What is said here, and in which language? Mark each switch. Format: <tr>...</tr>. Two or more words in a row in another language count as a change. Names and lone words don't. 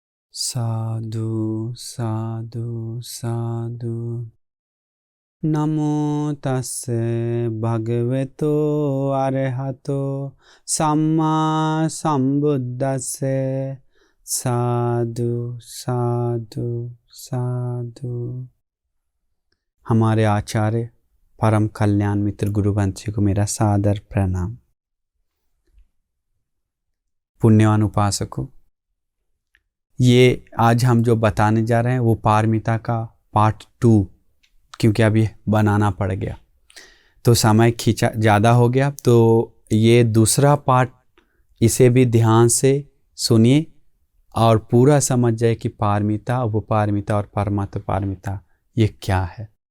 <pi>साधु साधु साधु। नमो तस्से भगवतो अरहतो सम्मा संबुद्दस्से। साधु साधु साधु।</pi> <hi>हमारे आचार्य परम कल्याण मित्र गुरुवंश जी को मेरा सादर प्रणाम। पुण्यवान उपासकों, ये आज हम जो बताने जा रहे हैं वो पारमिता का पार्ट 2, क्योंकि अभी बनाना पड़ गया तो समय खींचा ज़्यादा हो गया, तो ये दूसरा पार्ट, इसे भी ध्यान से सुनिए और पूरा समझ जाए कि पारमिता, उपपारमिता और परमात्म पारमिता ये क्या है।</hi>